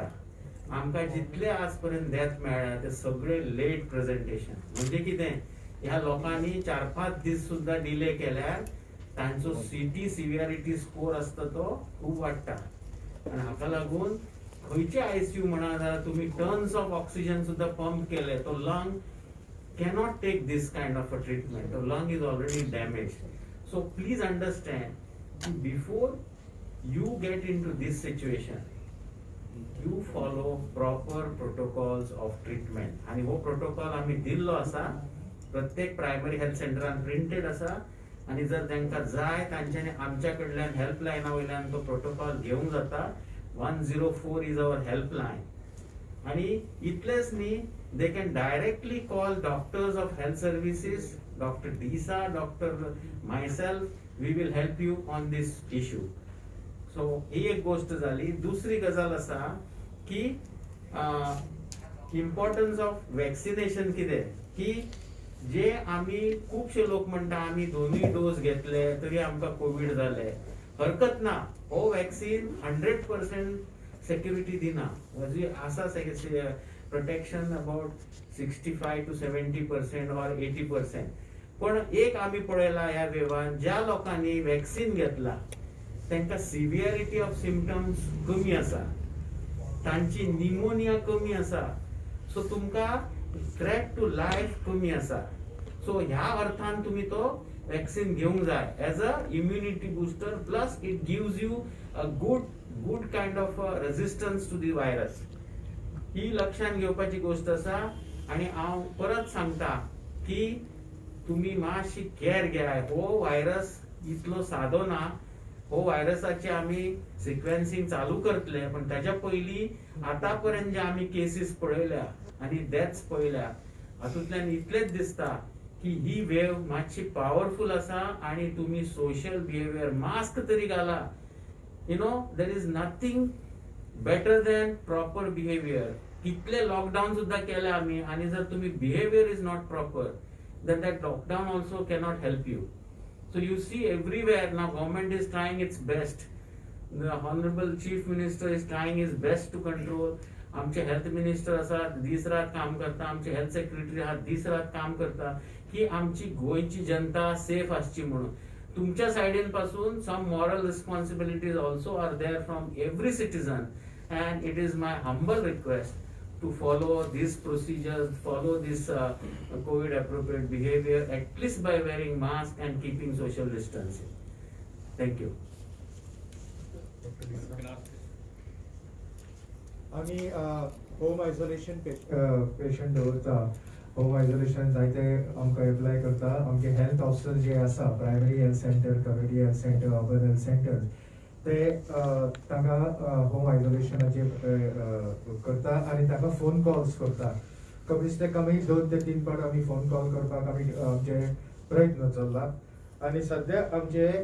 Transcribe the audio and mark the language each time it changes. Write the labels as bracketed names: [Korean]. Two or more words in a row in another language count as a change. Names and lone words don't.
[Konkani] आमकां जितले आज पर्यंत डेथ मेळ्ळा ते सगळे [English] late presentation. [Konkani] म्हणजे कितें, ह्या लोकांनी 4-5 दीस सुद्दां डिले केल्यार तांचो [English] CT severity score [Konkani] आसता तो खूब वाडटा. आनी हाका लागून खंयचे आयसीयू म्हणा जाल्यार तुम्ही [English] tons of oxygen [Konkani] सुद्दां पंप केले, तो लंग [English] cannot take this kind of a treatment. The lung is already damaged. So please understand, before you get into this situation, you follow proper protocols of treatment. [Konkani] आणि हो प्रोटोकॉल आम्ही दिल्लो आसा, प्रत्येक [English] primary health [Konkani] सेंटरान प्रिंटेड आसा. आणि जर तांकां जाय तांच्यांनी आमच्या कडल्यान हेल्पलायना वयल्यान तो प्रोटोकॉल घेवंक जाता. 104 [English] is our helpline. [Konkani] आणि इतलेच न्ही, [English] they can directly call doctors of health services, Dr. Disa, Dr. myself, we will help you on this issue. [Konkani] So ही एक गोष्ट झाली. दुसरी गजाल असा की [English] importance of vaccination [Konkani] कितें, की जे आमी खुबशे लोक म्हणटा आमी दोनूय डोस घेतले तरी आमकां कोविड जाले. हरकत ना, हो वॅक्सीन 100% सेक्युरिटी दिना. म्हणजे आसा [English] protection about 65 to 70% or 80%. [Konkani] पण एक आम्ही पळयला ह्या वेवान, ज्या लोकांनी वॅक्सिन घेतला त्यांका [English] severity of symptoms [Konkani] कमी आसा, तांची निमोनिया कमी आसा. सो तुमकां [English] threat to life [Konkani] कमी आसा. सो ह्या अर्थान तुम्ही तो वॅक्सिन घेवंक जाय [English] as an immunity booster. Plus it gives you a good kind of resistance to the virus. [Konkani] ही लक्षात घेवपाची गोष्ट आसा. आणि हांव परत सांगता की तुम्ही मातशी केअर घेयात. हो व्हायरस इतलो सादो ना. हो व्हायरसाचे आमी सिक्वेन्सिंग चालू करतले, पण ताच्या पयली आतापर्यंत जे आमी केसीस पळयल्या आणि डेथ्स पळयल्या, हातूंतल्यान इतलेच दिसता की ही वेव मातशी पॉवरफुल आसा. आणि तुम्ही [English] social behaviour, [Konkani] मास्क तरी घाला. [English] There is nothing better than proper behaviour. [Konkani] कितले लॉकडाऊन सुद्धा केले आम्ही, आणि जर तुम्ही [English] behaviour is not proper, then that lockdown also cannot help you. So you see everywhere now government is trying its best. The honorable chief minister is trying his best to control. [Konkani] आमचे [English] health minister [Konkani] आसा दीस रात काम करता, आमचे [English] health secretary [Konkani] आहा दीस रात काम करता की आमची गोयची जनता सेफ आसची म्हणून. तुमच्या साइडीन पासून [English] some moral responsibilities also are there from every citizen, and it is my humble request to follow these procedures, follow this COVID appropriate behavior, at least by wearing mask and keeping social distancing. Thank you. [Konkani] आम्ही [English] home isolation [Konkani] पेशंट दवरता. [English] home isolation [Konkani] जायते आमकां एप्लाय करता आमचे [English] health officer [Konkani] जे आसा [English] primary health centre community health centre urban health centre [Konkani] अर्बन हेल्थ सेंटर ते तांकां होम आयसोलेशनाचे करता आनी तांकां [English] phone calls [Konkani] करता कमीच ते कमी 2 ते 3 फावट आमी [English] phone call [Konkani] करपाक आमी आमचे प्रयत्न चल्ला आनी सद्या आमचे